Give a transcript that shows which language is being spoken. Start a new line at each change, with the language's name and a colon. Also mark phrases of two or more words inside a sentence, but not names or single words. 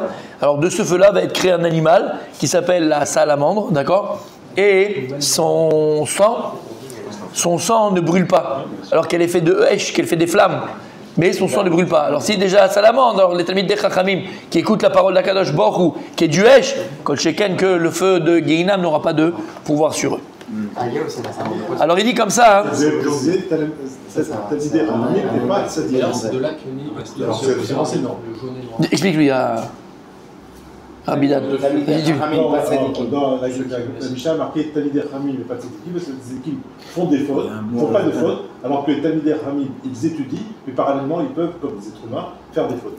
French: Alors de ce feu-là va être créé un animal qui s'appelle la salamandre, d'accord? Et son sang ne brûle pas. Alors qu'elle est faite de hèche, qu'elle fait des flammes. Mais son sang ne brûle pas. Alors si déjà la salamandre, alors les
Hebrew: תלמידי חכמים
French: qui écoutent la parole d'
Hebrew: הקדוש ברוך הוא,
French: qui est du hèche,
Hebrew: כל שכן
French: que le feu de Geinam n'aura pas de pouvoir sur eux. Alors il dit comme ça. Explique-lui à Bidad. Dans la Mishnah marqué
Hebrew: תלמידי חכמים
French: et pas Tzadikim, parce que les Tzadikim font des fautes, ne font pas de fautes, alors que les
Hebrew: תלמידי חכמים,
French: ils étudient, mais parallèlement, ils peuvent, comme des êtres humains, faire des fautes.